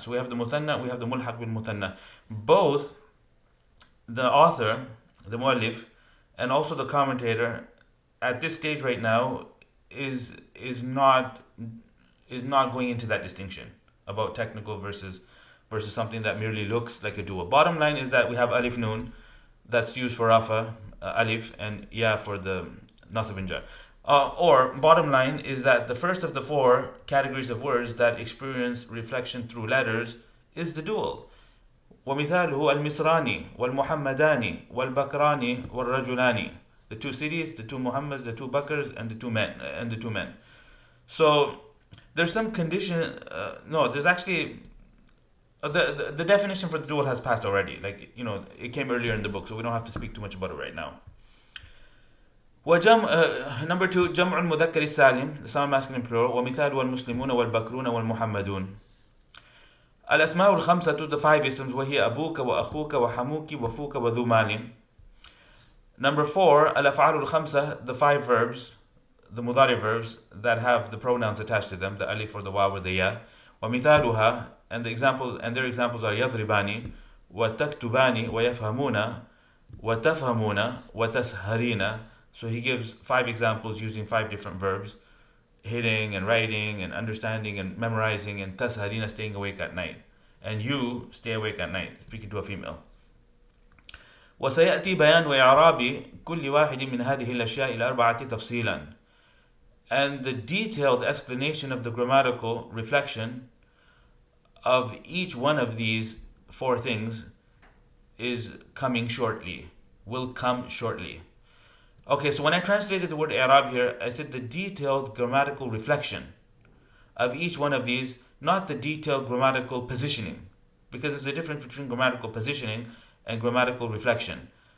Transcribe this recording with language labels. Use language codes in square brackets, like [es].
[en] So we have the muthanna, we have the mulhaq bil muthanna. Both the author, the muallif, and also the commentator at this stage right now is not going into that distinction about technical versus something that merely looks like a dual. Bottom line is that we have alif noon that's used for rafa, alif, and ya for the nasab and jar. Or bottom line is that the first of the four categories of words that experience reflection through letters is the dual. [ar] ومثاله المصراني والمحمداني والبكراني والرجلاني. [en] The two cities, the two Muhammads, the two Bakrs, and the two men. So there's some condition. There's actually the definition for the dual has passed already. Like it came earlier in the book, so we don't have to speak too much about it right now. Number two, [ar] جمع المذكر السالم, [en] the sound masculine plural. [ar] ومثال والمسلمون والبكرون والمحمدون. الأسماء الخمسة, [en] the five isms, [ar] وهي أبوك وأخوك وحموك وفوك وذو مال. [en] Number four, [ar] الأفعال الخمسة, [en] the five verbs, the mudari verbs that have the pronouns attached to them, the alif or the waw or the ya. [ar] ومثالها, [en] and their examples are [ar] يضربان وتكتبان ويفهمون وتفهمون وتسهرين. [en] So he gives five examples using five different verbs: hitting and writing and understanding and memorizing, and tasharina, staying awake at night, and you stay awake at night, speaking to a female. [ar] وسيأتي بيان وإعراب كل واحد من هذه الأشياء الأربعة تفصيلا. [en] And the detailed explanation of the grammatical reflection of each one of these four things is coming shortly, will come shortly. Okay, so when I translated the word i'rab here, I said the detailed grammatical reflection of each one of these, not the detailed grammatical positioning, because there's a difference between grammatical positioning and grammatical reflection.